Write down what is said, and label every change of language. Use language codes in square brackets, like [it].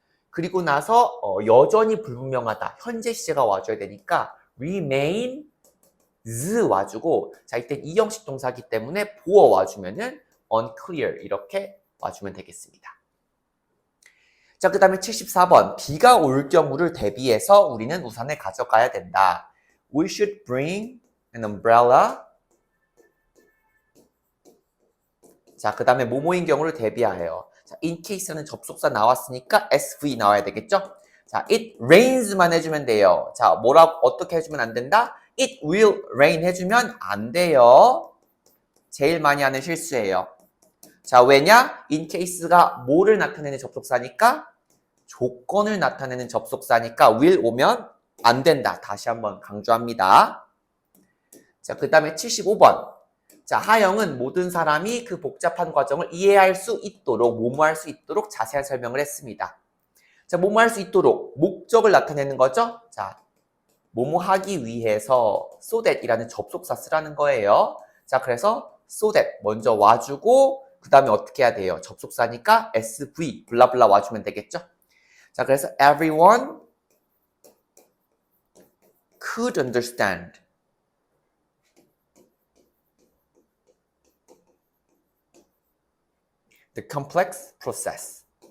[ko] 그리고 나서 여전히 불분명하다. 현재 시제가 와줘야 되니까 remains 와주고, 자, 이때 이형식 동사기 때문에 보어 와주면은 unclear 이렇게 와주면 되겠습니다. 자, 그 다음에 74번. 비가 올 경우를 대비해서 우리는 우산을 가져가야 된다. [en] We should bring an umbrella. [ko] 자, 그 다음에 뭐뭐인 경우를 대비하여. 자, in case는 접속사 나왔으니까 SV 나와야 되겠죠? 자, it rains 만 해주면 돼요. 자, 어떻게 해주면 안 된다? It will rain 해주면 안 돼요. 제일 많이 하는 실수예요. 자, 왜냐? in case가 뭐를 나타내는 접속사니까 조건을 나타내는 접속사니까 will 오면 안 된다. 다시 한번 강조합니다. 자, 그 다음에 75번. 자, 하영은 모든 사람이 그 복잡한 과정을 이해할 수 있도록, 뭐뭐할 수 있도록 자세한 설명을 했습니다. 자, 뭐뭐할 수 있도록 목적을 나타내는 거죠. 자, 뭐뭐 하기 위해서 so that 이라는 접속사 쓰라는 거예요. 자, 그래서 so that 먼저 와주고 그 다음에 어떻게 해야 돼요? 접속사니까 SV 블라블라 와주면 되겠죠. [en] 자, 그래서 everyone could understand the complex process.